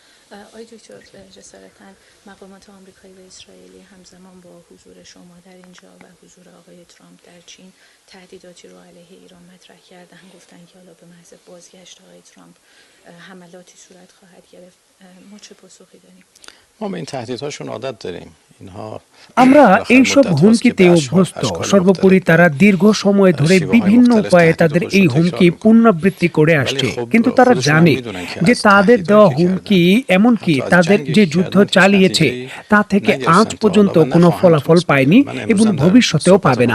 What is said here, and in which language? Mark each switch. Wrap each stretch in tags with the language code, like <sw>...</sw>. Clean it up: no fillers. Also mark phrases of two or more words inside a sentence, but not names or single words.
<fa>آقای دکتر جسارتا مقامات آمریکایی و اسرائیلی همزمان با حضور شما در اینجا و حضور آقای ترامپ در چین تهدیداتی رو علیه ایران مطرح کردن، گفتن که حالا به محض بازگشت آقای ترامپ حملاتی صورت خواهد گرفت. ما چه پاسخی داریم؟ ما به این تهدیدهاشون عادت داریم।</fa> <bn>আমরা এইসব হুমকিতে অভ্যস্ত। সর্বোপরি তারা দীর্ঘ সময় ধরে বিভিন্ন উপায়ে তাদের এই হুমকি পুনরাবৃত্তি করে আসছে, কিন্তু তারা জানে যে তাদের দেওয়া হুমকি, এমনকি তাদের যে যুদ্ধ চালিয়েছে তা থেকে আজ পর্যন্ত কোনো ফলাফল পায়নি এবং ভবিষ্যতেও পাবে না।</bn>